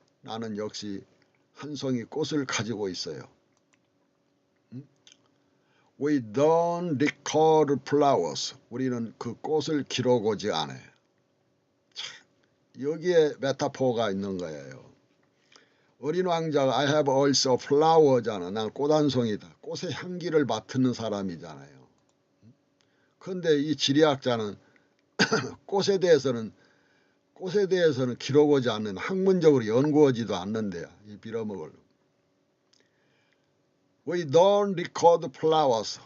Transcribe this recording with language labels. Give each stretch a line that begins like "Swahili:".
Korean: 나는 역시 한 송이 꽃을 가지고 있어요.
English: We don't record flowers.
Korean: 우리는 그 꽃을 기록하지 않아요. 여기에 메타포가 있는 거예요. 어린 왕자가
English: I have also a flower잖아.
Korean: 난 꽃 한 송이다. 꽃의 향기를 맡는 사람이잖아요. 그런데 이 지리학자는 꽃에 대해서는 기록하지 않는, 학문적으로 연구하지도 않는데요. 이 빌어먹을.
English: We don't record flowers.